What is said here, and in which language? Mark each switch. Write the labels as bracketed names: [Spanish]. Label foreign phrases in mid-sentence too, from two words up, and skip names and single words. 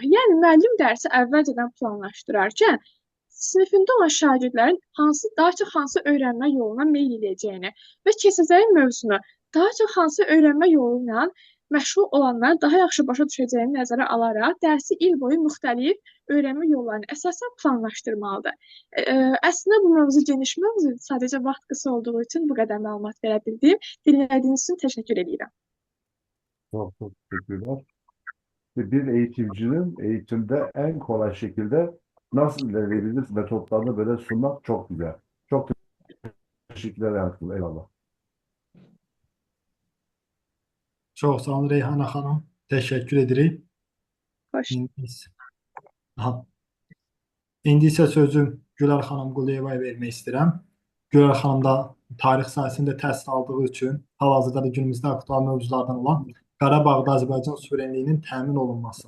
[Azerbaijani] Yəni, müəllim dərsi əvvəlcədən planlaşdırarkən sinifində olan şagirdlərin daha çox hansı öyrənmə yoluna meyl edəcəyini və keçəcəyi mövzunu daha çox hansı öyrənmə yolu ilə məşğul olanların daha yaxşı başa düşəcəyini nəzərə alaraq dərsi il boyu müxtəlif öyrənmə yollarını əsasən planlaşdırmalıdır. Əslində bu mövzu geniş mövzudur. Sadəcə vaxt qısa olduğu üçün bu qədər məlumat verə bildim. Dinlədiyiniz üçün təşəkkür edirəm. [Turkish] Çok çok teşekkürler. Bir eğitimcinin eğitimde en kolay şekilde nasıl ilerleyebiliriz metotlarını böyle sunmak çok güzel. Çok teşekkürler Yankı. Eyvallah. [Azerbaijani] Çox sağ olun Reyhanə xanım. Təşəkkür edirik. Xoş. İndi isə sözü Gülər xanım Quliyevaya vermək istəyirəm. Gülər xanım da tarix sahəsində təhsil aldığı üçün hal-hazırda da günümüzdə aktual mövzulardan olan Qarabağda Azərbaycan suverenliyinin təmin olunması.